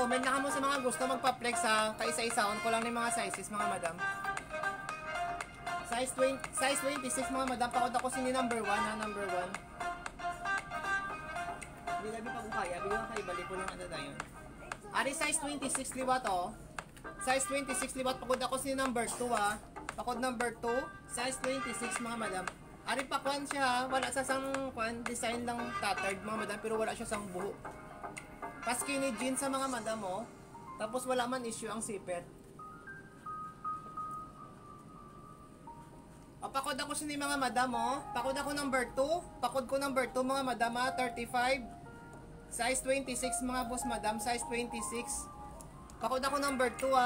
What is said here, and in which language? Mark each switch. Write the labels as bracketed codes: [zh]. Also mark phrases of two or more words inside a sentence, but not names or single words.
[hil] Comment na kamo sa mga gusto magpa-flex ha. Kaisa-isaon ko lang ni mga sizes mga madam. Size 26 mga madam. Pakod ako si ni number 1 ha. Number 1. Hindi labi pa kung kaya. [tl] Bigyan kayo. [hil] Balik ko lang [tl] ano na yun. [hil] Ari size 26 liwat o. Size 26 liwat. Pakod ako si number 2 ha. Pakod number 2. Size 26 mga madam. Ari pa kwan siya ha. Wala sa sang kwan. Design lang tattered mga madam. Pero wala siya sang buho. Pa- [en] skinny jeans [hil] sa mga madam mo. Tapos wala man issue ang zipper. O pakod ako sa ni mga madam mo. Pakod ako number 2. Pakod ko number 2 mga madam ha. 35. Size 26 mga boss madam. Size 26. Pakod ako number 2 ha.